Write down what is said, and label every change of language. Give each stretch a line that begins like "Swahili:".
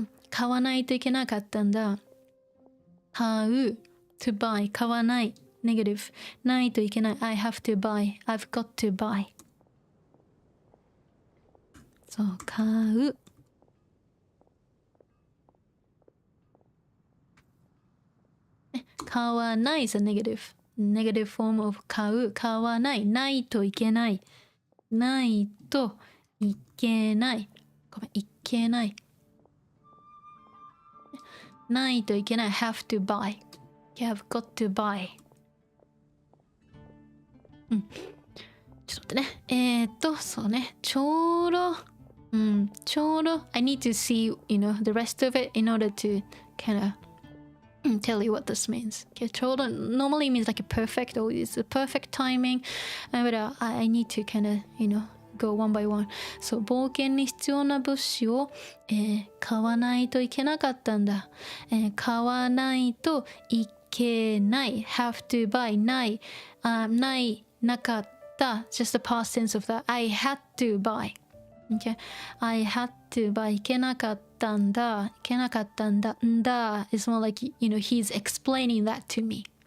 Japanese: 買わないといけなかったんだ。買う to buy 買わない negative ないといけない
English: I have to buy
Japanese: I've got to buy そう買う買わない
English: is a negative form of
Japanese: 買う買わないないといけないないといけないごめんいけないないといけない
English: have to buy you have got to buy
Japanese: ちょっと待ってねそうねちょうどちょうど
English: I need to see the rest of it in order to kind of tell you what this means. Okay, ちょうど normally means like a perfect or it's a perfect timing, but I need to kind of go one by one.
Japanese: So 冒険に必要な物資を、買わないといけなかったんだ。買わないといけない
English: have to buy ない、ないなかった just the past tense of that I had to buy. Okay, I had to buy
Japanese: いけなかったんだいけなかったんだんだ
English: is more like he's explaining that to me.